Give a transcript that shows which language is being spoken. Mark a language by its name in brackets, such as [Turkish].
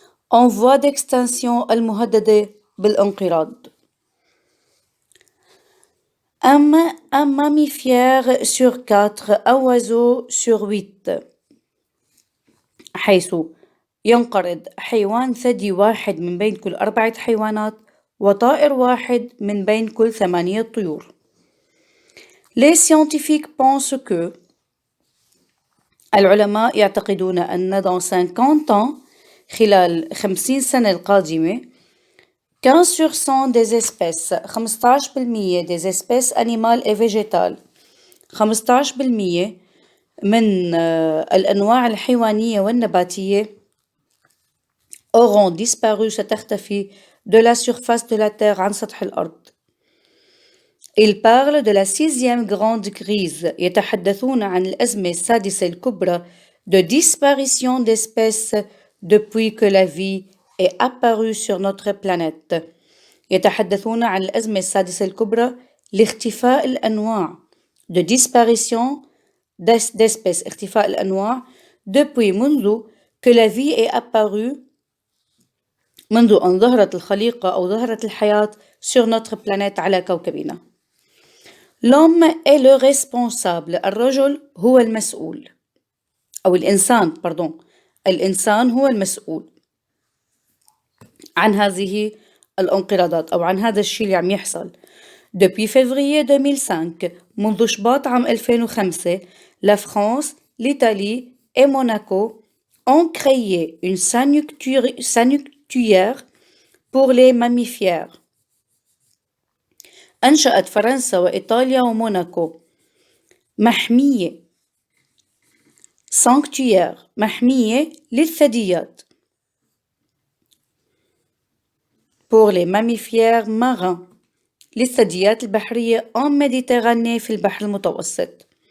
[French] en voie d'extinction [Arabic] المهددة بالانقراض. [French] Un mammifère sur 4 [Arabic] أو [French] oiseau sur 8 [Arabic] حيث ينقرض حيوان ثدي واحد من بين كل 4 حيوانات وطائر واحد من بين كل 8 طيور. [French] Les scientifiques pensent que [Arabic] العلماء يعتقدون أن [French] dans 50 ans [Arabic] خلال 50 سنة القادمة [French] 15% des espèces 15% des espèces animales et végétales [Arabic] 15% من الأنواع الحيوانية والنباتية [French] auront disparu ستختفي de la surface de la Terre [Arabic] عن سطح الأرض. [French] Ils parlent de la 6e grande crise [Arabic] يتحدثون عن الأزمة السادسة الكبرى [French] de disparition d'espèces depuis que la vie est apparue sur notre planète. [Arabic] يتحدثون عن الأزمة السادسة الكبرى لاختفاء الأنواع [French] de disparition d'espèces [Arabic] اختفاء الأنواع depuis منذ [French] que la vie est apparue [Arabic] منذ أن ظهرت الخليقة أو ظهرت الحياة [French] sur notre planète [Arabic] على كوكبنا. [French] L'homme est le responsable. [Arabic] الرجل هو المسؤول أو الإنسان الإنسان هو المسؤول عن هذه الانقراضات أو عن هذا الشيء اللي عم يحصل. [French] Depuis février 2005 [Arabic] منذ شباط عام 2005 [French] la France, l'Italie et Monaco ont créé une sanctuaire pour les mammifères. [Arabic] أنشأت فرنسا وإيطاليا وموناكو محمية sanctuaire محمية للثدييات [French] pour les mammifères marins [Arabic] للثدييات البحرية [French] en Méditerranée [Arabic] في البحر المتوسط.